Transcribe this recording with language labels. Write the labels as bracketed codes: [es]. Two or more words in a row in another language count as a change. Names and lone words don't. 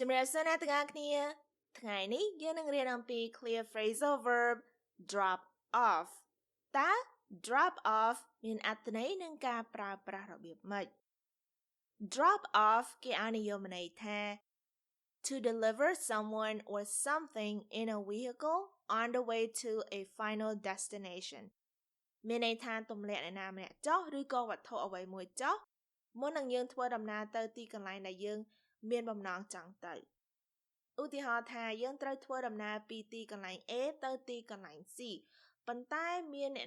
[km] ជំរាបសួរអ្នកទាំងអស់គ្នាថ្ងៃនេះយើងនឹងរៀនអំពី [en] clear phrasal verb drop off [km] តើ [en] drop off [km] មានអត្ថន័យនិងការប្រើប្រាស់របៀបម៉េច [en] drop off [km] គេឲ្យនិយមន័យថា [en] to deliver someone or something in a vehicle on the way to a final destination [km] មានន័យថាទម្លាក់អ្នក ណាម្នាក់ចុះឬក៏វត្ថុអ្វីមួយចុះមុននឹងយើងធ្វើដំណើរទៅទីកន្លែងដែលយើងមានបំណងចង់ទៅឧទាហរណ៍ថាយើងត្រូវធ្វើដំណើរពីទីកន្លែង A ទៅទីកន្លែង C ប៉ុន្តែមានអ្នក